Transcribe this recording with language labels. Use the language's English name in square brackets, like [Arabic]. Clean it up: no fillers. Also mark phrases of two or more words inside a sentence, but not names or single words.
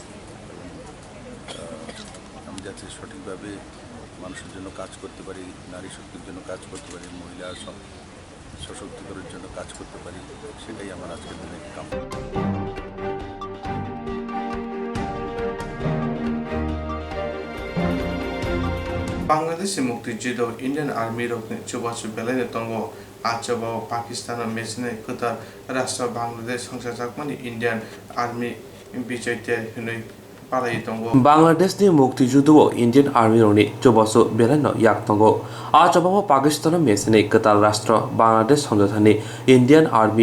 [Bangla] আমি যাতে সঠিকভাবে মানুষের জন্য কাজ করতে পারি নারী শক্তির জন্য কাজ করতে পারি মহিলা সশক্তিকরণের জন্য কাজ করতে পারি সেটাই আমার আজকের দিনে কামনা [Kok Borok] Bangladesh মুক্তিযুদ্ধ [English] Indian Army [Kok Borok] rokni chubachu belai tongo achaba Pakistan mesne kuta rashtra Bangladesh songsajakmani [English] Indian Army [Kok Borok] bijoyte hunoi palai tongo Bangladesh ni মুক্তিযুদ্ধ [English] Indian Army [Kok Borok] roni chubachu belai no yak tongo achaba Pakistan mesne kuta rashtra Bangladesh songsathani [English] Indian Army